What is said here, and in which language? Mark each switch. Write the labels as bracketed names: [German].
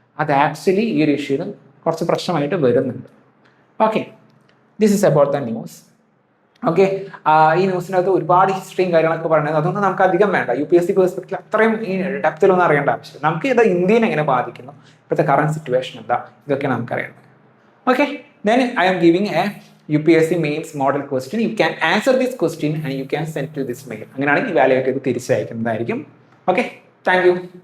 [Malayalam] അത് ആക്ച്വലി ഈ ഒരു ഇഷ്യൂന് കുറച്ച് പ്രശ്നമായിട്ട് വരുന്നുണ്ട്. Okay, [English] This is about the news. [Malayalam] Okay, ഈ ന്യൂസിനകത്ത് ഒരുപാട് ഹിസ്റ്ററിയും കാര്യങ്ങളൊക്കെ പറയുന്നത് അതൊന്നും നമുക്ക് അധികം വേണ്ട. UPSC പെർസ്പെക്റ്റീവ് അത്രയും ഈ ഡെപ്തിലൊന്നും അറിയേണ്ട ആവശ്യം. നമുക്ക് ഇത് ഇന്ത്യനെ എങ്ങനെ ബാധിക്കുന്നു, ഇപ്പോഴത്തെ കറണ്ട് സിറ്റുവേഷൻ എന്താ, ഇതൊക്കെ നമുക്കറിയണം. [English] Okay, then I am giving a UPSC mains model question. You can answer this question and you can send to this mail. [Malayalam] അങ്ങനെയാണെങ്കിൽ ഇവാലുവേറ്റ് ചെയ്ത് തിരിച്ചയക്കുന്നതായിരിക്കും. [English] Okay, thank you.